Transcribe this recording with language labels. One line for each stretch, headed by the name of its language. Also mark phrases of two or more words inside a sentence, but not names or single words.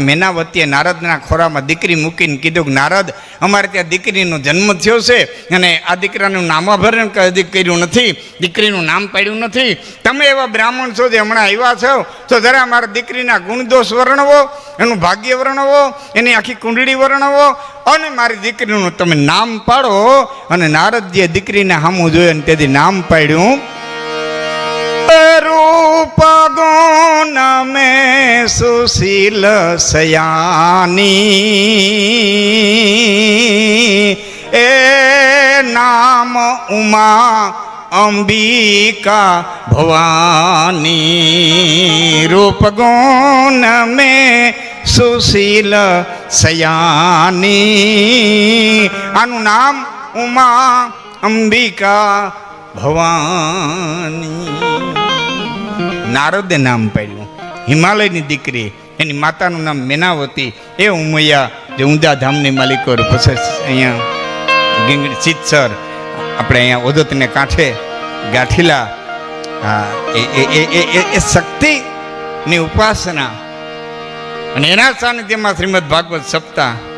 Gujarati: મેનાવતીએ નારદના ખોરામાં દીકરી મૂકીને કીધું કે નારદ અમારે ત્યાં દીકરીનો જન્મ થયો છે અને આ દીકરાનું નામાભરણ કદી કર્યું નથી દીકરીનું નામ પાડ્યું નથી તમે એવા બ્રાહ્મણ છો જે હમણાં આવ્યા છો તો જરા મારા દીકરીના ગુણદોષ વર્ણવો એનું ભાગ્ય વર્ણવો એની આખી કુંડળી વર્ણવો અને મારી દીકરીનું તમે નામ પાડો અને નારદજીએ દીકરીને સામું જોયું અને તેથી નામ પાડ્યું
Hindi: रूप गुण में सुशील सयानी ए नाम उमा अंबिका भवानी रूप गुण में सुशील सयानी आनु नाम उमा अंबिका
Gujarati: ભવાની નારદે નામ પાડ્યું હિમાલયની દીકરી એની માતાનું નામ મેનાવતી એ ઉમૈયા જે ઊંઝા ધામની માલિકો પછી અહીંયા ગીંગડી સિદ્ધસર આપણે અહીંયા ઓદતને કાંઠે ગાંઠીલા એ શક્તિની ઉપાસના અને એના સાનિધ્યમાં શ્રીમદ ભાગવત સપ્તાહ